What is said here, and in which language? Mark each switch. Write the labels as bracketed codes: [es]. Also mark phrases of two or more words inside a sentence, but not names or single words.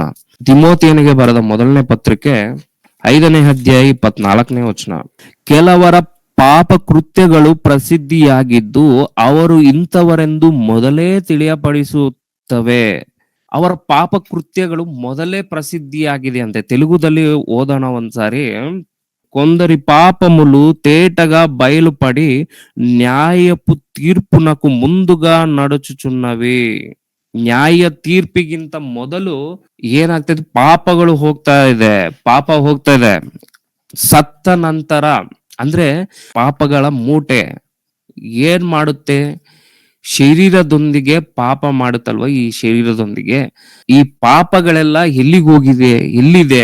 [kn] ತಿಮೋಥೆಯನಿಗೆ ಬರೆದ 1ನೇ ಪತ್ರಿಕೆ 5ನೇ ಅಧ್ಯಾಯ 24ನೇ ವಚನ, ಕೆಲವರ ಪಾಪ ಕೃತ್ಯಗಳು ಪ್ರಸಿದ್ಧಿಯಾಗಿದ್ದು ಅವರು ಇಂಥವರೆಂದು ಮೊದಲೇ ತಿಳಿಯಪಡಿಸುತ್ತವೆ. ಅವರ ಪಾಪ ಕೃತ್ಯಗಳು ಮೊದಲೇ ಪ್ರಸಿದ್ಧಿಯಾಗಿದೆ ಅಂತೆ. ತೆಲುಗುದಲ್ಲಿ ಓದೋಣ ಒಂದ್ಸಾರಿ. [te] కొందరి పాపములు తేటగా బయలుపడి న్యాయపు తీర్పునకు ముందుగా నడుచుచున్నవి. [kn] ನ್ಯಾಯ ತೀರ್ಪಿಗಿಂತ ಮೊದಲು ಏನಾಗ್ತದೆ? ಪಾಪ ಹೋಗ್ತಾ ಇದೆ. ಸತ್ತ ನಂತರ ಅಂದ್ರೆ ಪಾಪಗಳ ಮೂಟೆ ಏನ್ ಮಾಡುತ್ತೆ? ಶರೀರದೊಂದಿಗೆ ಪಾಪ ಮಾಡುತ್ತಲ್ವ, ಈ ಶರೀರದೊಂದಿಗೆ ಈ ಪಾಪಗಳೆಲ್ಲ ಎಲ್ಲಿದೆ?